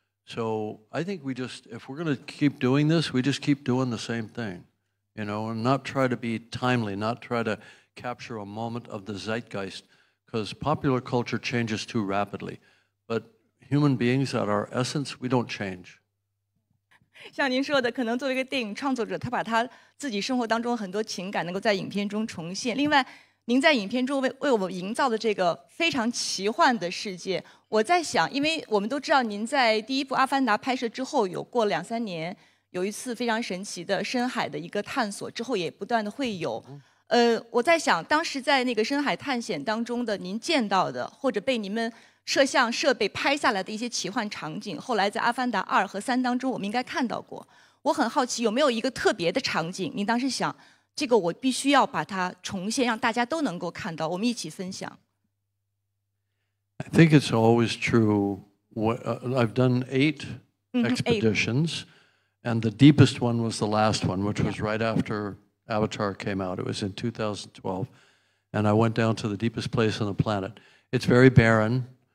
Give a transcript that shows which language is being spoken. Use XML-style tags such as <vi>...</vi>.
<en>So I think if we're going to keep doing this, we just keep doing the same thing, you know, and not try to be timely, not try to capture a moment of the zeitgeist, because popular culture changes too rapidly. But human beings at our essence, we don't change.</en> <zh>像您说的，可能作为一个电影创作者，他把他自己生活当中很多情感能够在影片中重现。另外，您在影片中为我们营造的这个非常奇幻的世界，我在想，因为我们都知道您在第一部《阿凡达》拍摄之后，有过2、3年，有一次非常神奇的深海的一个探索，之后也不断的会有。我在想，当时在那个深海探险当中的您见到的，或者被你们摄像设备拍下来的一些奇幻场景，后来在《阿凡达2》和3当中，我们应该看到过。我很好奇，有没有一个特别的场景，您当时想，这个我必须要把它重现，让大家都能够看到，我们一起分享。</zh> <en>I think it's always true. I've done 8 expeditions, and the deepest one was the last one, which was right after Avatar came out. It was in 2012, and I went down to the deepest place on the planet. It's very barren.</en>